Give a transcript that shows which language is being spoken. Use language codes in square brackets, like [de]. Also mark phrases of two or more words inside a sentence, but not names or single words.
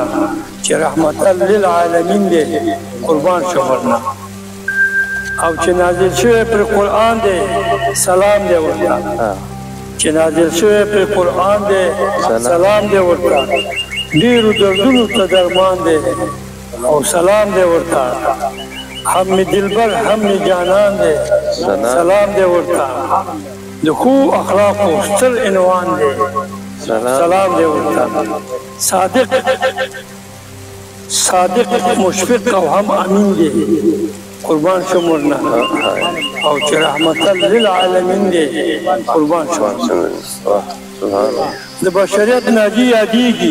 [ps] چې [ar] رحمتا للعالمین [ps] دی قربان شم ورنه او چې نازل شوی پر قرآن دی سلام دی ورته چې نازل شوی پر قرآن دی سلام دی ورته ډېرو دردونو ته درمان دی او سلام دی ورته هم می دلبر هم می جانان دی سلام دی ورته د ښو اخلاقو ستر عنوان دی سلام دی ورته صادق مشفق او هم امین دی قربان شم ورنه او چې [ar] رحمتا للعالمین [ps] دی قربان شم د بشریت ناجی یادیږي